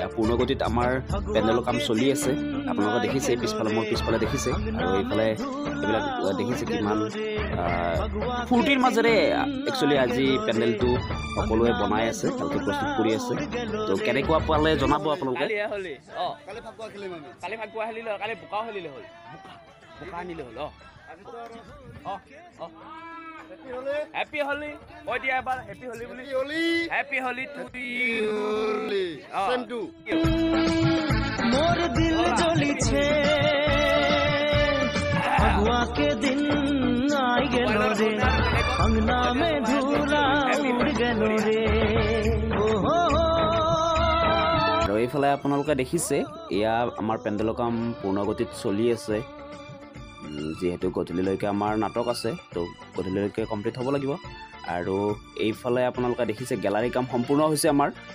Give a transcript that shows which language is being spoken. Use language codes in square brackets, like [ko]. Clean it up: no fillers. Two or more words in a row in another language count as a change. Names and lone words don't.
[as] পূৰ্ণগতিত আমাৰ পেণ্ডেলৰ কাম চলি আছে। আপোনালোকে দেখিছে পিছফালে মোৰ পিছফালে দেখিছে আৰু এইফালে এইবিলাক দেখিছে কিমান ফূৰ্তিৰ মাজেৰে একচুৱেলি আজি পেণ্ডেলটো সকলোৱে বনাই আছে ভালকৈ প্ৰস্তুত কৰি আছে তো কেনেকুৱা পালে জনাব আপোনালোকে কালি ফাকুৱা খেলিলে কালি বোকাও খেলিলে হ'ল বোকা আনিলে হ'ল [en] happy Holi [as] কৈ দিয়া এবাৰ [en] happy Holi [as] বুলি [en] happy Holi [sck] मोर दिल জ্বলিছে फगुआ के दिन आई गेलो रे अंगना में धूला उड़ गेलो रे [as] আৰু এইফালে আপোনালোকে দেখিছে এয়া আমাৰ পেণ্ডেলৰ কাম পূৰ্ণগতিত চলি আছে যিহেতু গধূলিলৈকে আমাৰ নাটক আছে তো গধূলিলৈকে কমপ্লিট হ'ব লাগিব আৰু এইফালে আপোনালোকে দেখিছে গেলাৰী কাম সম্পূৰ্ণ হৈছে আমাৰ